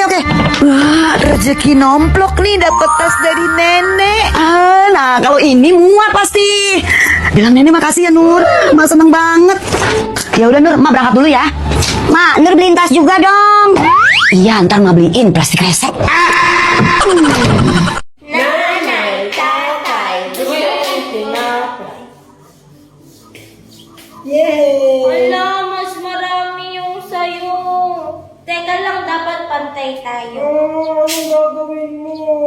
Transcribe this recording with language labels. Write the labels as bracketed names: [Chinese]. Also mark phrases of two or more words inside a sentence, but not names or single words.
[Indonesian] Wah, rezeki nomplok nih dapet tas dari Nenek. Nah, kalau ini muat pasti. Bilang Nenek makasih ya Nur. Ma seneng banget. Ya udah Nur, Ma berangkat dulu ya. Ma, Nur beliin tas juga dong. Iya, ntar Ma beliin plastik resek. [Filipino] Nanay, tatay, gusto na. Wala, mas marami yung sayo. Teka lang, dapat pantay tayo. Anong gagawin mo?